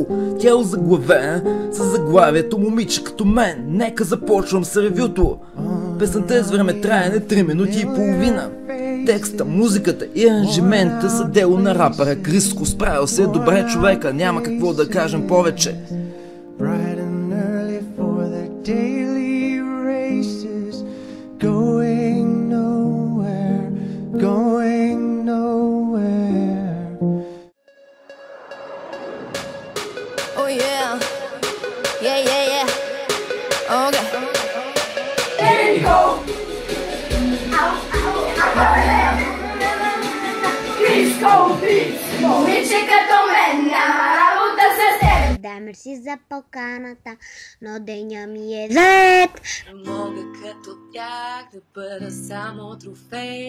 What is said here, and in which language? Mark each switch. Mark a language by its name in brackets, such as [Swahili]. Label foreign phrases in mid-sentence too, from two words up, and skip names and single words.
[Bulgarian] Тя е озаглавена с заглавието "Момиче като мен". Нека започвам с ревюто. Песента е с времетраене 3 минути и половина. Текста, музиката и аранжимента са дело на рапъра Криско. Справил се добре човека, няма какво да кажем повече. [English] Going nowhere. Oh yeah, yeah, yeah, yeah. Okay. There you go. [Bulgarian] Криско, момиче като мен, няма работа с теб. Да, мерси за поканата, но деня ми е зает. Мога като тях да бъда само трофей.